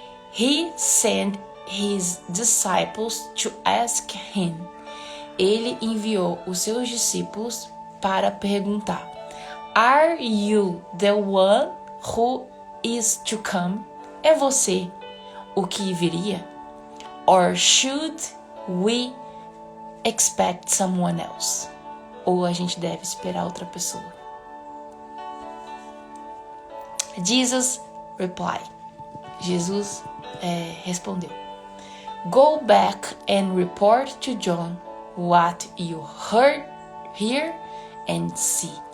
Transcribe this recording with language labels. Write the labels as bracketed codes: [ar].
[en] He sent his disciples to ask him. [pt] Ele enviou os seus discípulos para perguntar: [en] Are you the one who is to come? [pt] É você o que viria? [en] Or should we expect someone else? [pt] Ou a gente deve esperar outra pessoa? [en] Jesus replied. [pt] Jesus respondeu: [en] Go back and report to John what you hear and see.